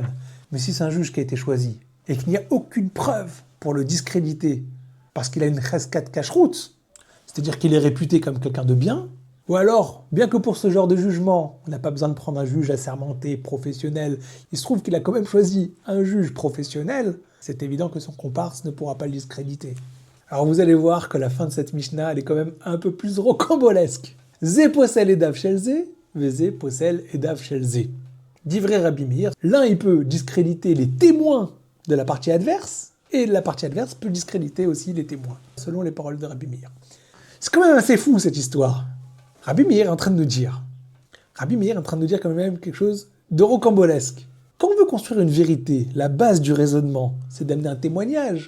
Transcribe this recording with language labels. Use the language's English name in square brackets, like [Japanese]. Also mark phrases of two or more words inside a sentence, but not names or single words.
[French] Mais si c'est un juge qui a été choisi et qu'il n'y a aucune preuve pour le discréditer parce qu'il a une [Hebrew] חזקת כשרות, [French] c'est-à-dire qu'il est réputé comme quelqu'un de bien, Ou alors, bien que pour ce genre de jugement, on n'a pas besoin de prendre un juge assermenté, professionnel, il se trouve qu'il a quand même choisi un juge professionnel, c'est évident que son comparse ne pourra pas le discréditer. Alors vous allez voir que la fin de cette Mishnah, elle est quand même un peu plus rocambolesque. [Hebrew] זה פוסל עדיו של זה, וזה פוסל עדיו של זה. דברי רבי מאיר, [French] l'un il peut discréditer les témoins de la partie adverse, et la partie adverse peut discréditer aussi les témoins, selon les paroles de Rabbi Meir. C'est quand même assez fou cette histoire. Rabbi Meir est en train de nous dire quand même quelque chose de rocambolesque. Quand on veut construire une vérité, la base du raisonnement, c'est d'amener un témoignage.